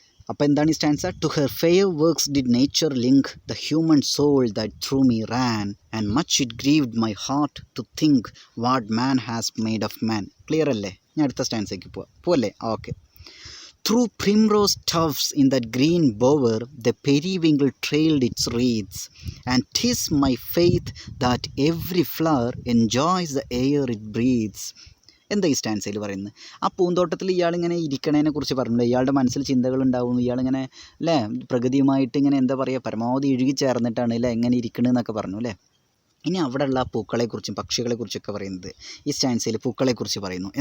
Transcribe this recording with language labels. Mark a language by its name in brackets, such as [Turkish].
[Malayalam] അപ്പോൾ എന്താണ് ഈ stanza, [English] To her fair works did nature link the human soul that through me ran and much it grieved my heart to think what man has made of man. [Malayalam] Clear അല്ലേ? ഞാൻ അടുത്ത സ്റ്റാൻസേക്ക് പോവല്ലേ? Okay. [English] Through primrose tufts in that green bower the periwinkle trailed its wreaths, and 'tis my faith that every flower enjoys the air it breathes. [Malayalam] എന്താ ഈ സ്റ്റാൻസയിൽ പറയുന്നത്, ആ പൂന്തോട്ടത്തിൽ ഇയാളിങ്ങനെ ഇരിക്കണതിനെ കുറിച്ച് പറഞ്ഞില്ല, ഇയാളുടെ മനസ്സിൽ ചിന്തകളുണ്ടാവുന്നു, ഇയാളിങ്ങനെ അല്ലേ പ്രകൃതിയുമായിട്ട് ഇങ്ങനെ എന്താ പറയുക പരമാവധി ഇഴുകി ചേർന്നിട്ടാണ് അല്ലേ എങ്ങനെ ഇരിക്കണമെന്നൊക്കെ പറഞ്ഞു അല്ലേ. ഇനി അവിടെയുള്ള പൂക്കളെക്കുറിച്ചും പക്ഷികളെക്കുറിച്ചൊക്കെ പറയുന്നത് ഈ സ്റ്റാൻസയിൽ പൂക്കളെക്കുറിച്ച് പറയുന്നു.